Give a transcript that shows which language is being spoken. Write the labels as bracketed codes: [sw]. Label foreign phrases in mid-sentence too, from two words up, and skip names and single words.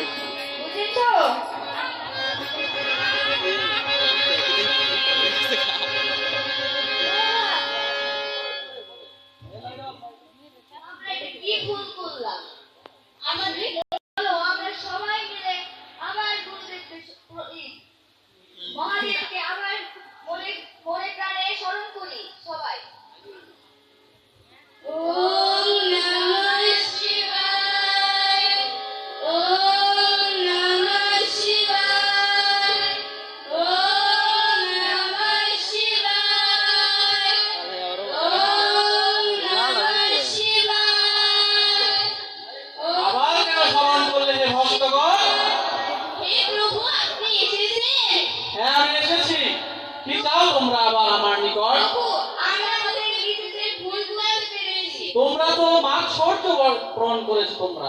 [bn] বুঝেছো? আমরা এটা কি ভুল করলাম? আমাদের চলো আমরা সবাই মিলে আবার গুরুদেবকে মহাদেবকে আবার মনে মনে প্রাণে স্মরণ করি সবাই। [sa] ওম নমঃ শিবায়, ওম নমঃ শিবায়, ওম নমঃ শিবায়, ওম নমঃ শিবায়। [bn] আবার কেন স্মরণ করলে হে ভক্তগণ? হে প্রভু, আপনি এসেছেন? হ্যাঁ, আমি এসেছি। কি চাও তোমরা আবার আমার নিকট? প্রভু, আমরা আমাদের নিজেদের ভুল বুঝতে পেরেছি। তোমরা তো মাৎসর্য প্রণ করেছো তোমরা।